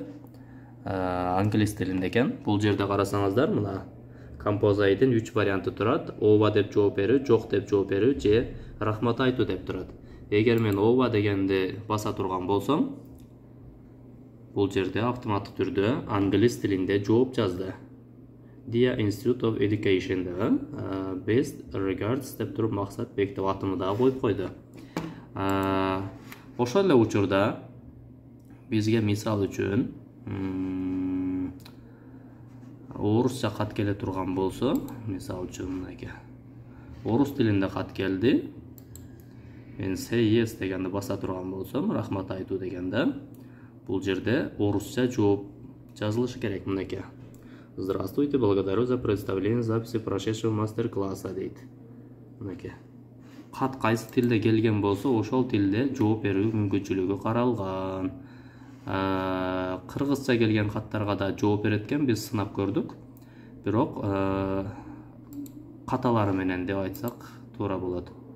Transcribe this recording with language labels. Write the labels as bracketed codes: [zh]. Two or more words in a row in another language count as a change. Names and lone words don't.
[ky] Англис тилинде экен. Бул жерде карасаңыздар, мына Compose AI-дин 3 варианты турат. Ооба деп жооп берүү, жок деп жооп берүү же рахмат айтуу деп турат. Эгер мен ооба дегенди баса турган болсом, бул жерде автоматтык түрдө англис тилинде жооп жазды. [en] Dear Institute of Education best regards [ky] деп туруп максат бектеп атымы да коюп койду. Ошол эле учурда бизге мисал үчүн орусча кат келе турган болсо, мисал үчүн мынакей орус тилинде кат келди. Мен [en] say yes [ky] дегенди баса турган болсом, рахмат айтуу дегенде, бул жерде орусча жооп жазылышы керек. Мынакей: [ru] Здравствуйте, благодарю за представление записи прошедшего мастер-класса дейт. [ky] Мынакей. Кат кайсы тилде келген болсо, ошол тилде жооп берүү мүмкүнчүлүгү каралган. Кыргызча келген каттарга да жооп берет экен, биз сынап көрдүк. Бирок каталары менен деп айтсак туура болот.